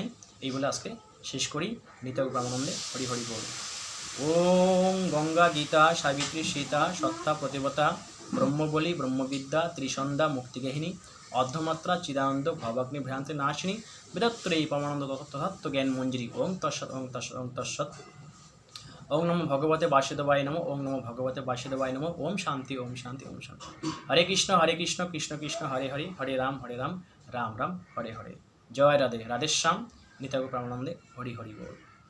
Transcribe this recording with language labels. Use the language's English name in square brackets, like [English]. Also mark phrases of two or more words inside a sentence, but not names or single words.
[Bangla] এই বলে আজকে শেষ করি। নিতাই প্রামানন্দে হরি হরি বল। [Sanskrit] ওম গঙ্গা গীতা সাবিত্রী সীতা সত্তা প্রতিবতা ব্রহ্মবলী ব্রহ্মবিদ্যা ত্রিসন্ধ্যা মুক্তিগেহিনী অর্ধমাত্রা চিদানন্দ ভবাগ্নি ভ্রান্তি নাশিনী বীরত্রয়ী পরমানন্দ তথাত্ম জ্ঞান মঞ্জরি। ওং তৎসৎ ওং তৎসৎ ওং তৎসৎ। ওং নমো ভগবতে বাসুদেবায় নমো। ওং নমো ভগবতে বাসুদেবায় নমো। ওম শান্তি ওম শান্তি ওম শান্তি। হরে কৃষ্ণ কৃষ্ণ কৃষ্ণ হরে হরে, হরে রাম রাম রাম হরে হরে। [Bangla] জয় রাধে, রাধেশ্যাম। নিতাই প্রামানন্দে হরি হরি বল।